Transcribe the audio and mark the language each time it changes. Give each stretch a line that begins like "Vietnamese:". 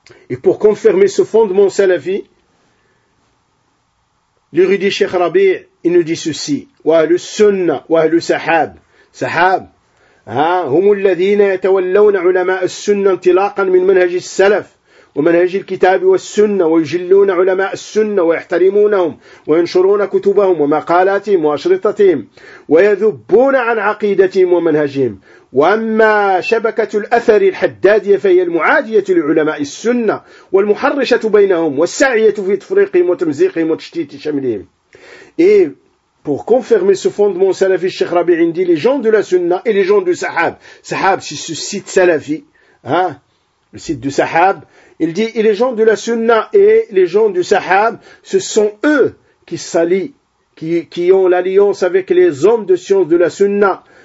French: Et pour confirmer ce fondement salafi, l'érudit Cheikh Rabi, il nous dit ceci,
Arabic: « Wa ahlu sunna wa ahlu sahab »« Sahab »« Humu alladhina yatawallawna ulama al-sunna intilaqan min manhaj al-salaf » ومنهج الكتاب والسنة ويجلون علماء السنة ويحترمونهم وينشرون كتبهم ومقالاتهم وأشرطتهم ويذبون عن عقيدتهم ومنهجهم. وأما شبكة الأثر الحدادية فهي المعادية لعلماء السنة والمحرشة بينهم والسعية في تفريقهم وتمزيقهم وتشتيت شملهم.
French: إيه Pour confirmer ce fondement salafi, Cheikh Rabi dit, les gens de la sunna et les gens du sahab. Sahab, c'est ce site salafi, le site du sahab. Il dit, et les gens de la sunna et les gens du sahab, ce sont eux qui s'allient, qui ont l'alliance avec les hommes de science de la sunna.